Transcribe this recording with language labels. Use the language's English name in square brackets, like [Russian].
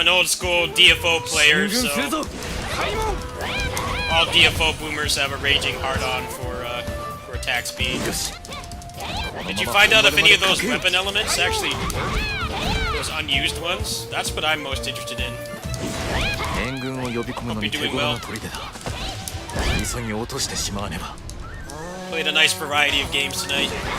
[English] an old school DFO player, [Japanese] 進軍する [English] so [Japanese] ぞ。 [English] all DFO boomers have a raging hard-on for attack speed. Did you find out if any of those weapon elements actually, those unused ones? That's what I'm most interested in. [Japanese] 援軍を呼び込むのに手頃な砦だ。急ぎ落としてしまわねば。 [English] Played a nice variety of games tonight.